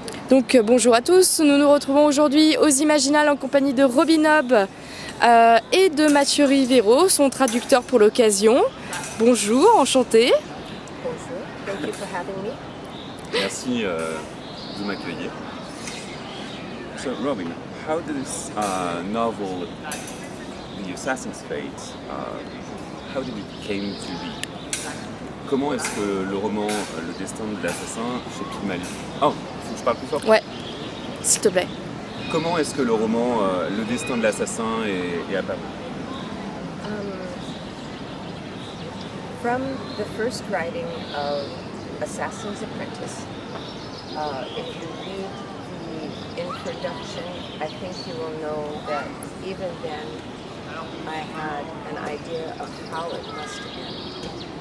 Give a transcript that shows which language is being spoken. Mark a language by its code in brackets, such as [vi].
[fr] Donc bonjour à tous, nous nous retrouvons aujourd'hui aux Imaginales en compagnie de Robin Hobb et de Mathieu Rivero, son traducteur pour l'occasion. Bonjour, enchanté. [en] Bonjour, thank you for having me. [fr] Merci de m'accueillir. [en] So Robin, how did this novel, The Assassin's Fate, how did it came to be? [fr] Comment est-ce que le roman Le Destin de l'assassin chez Pygmalion... Oh, faut que je parle plus fort? Ouais, s'il te plaît. Comment est-ce que le roman Le Destin de l'assassin est apparu? [en] From the first writing of Assassin's Apprentice, if you read the introduction, I think you will know that even then I had an idea of how it must end.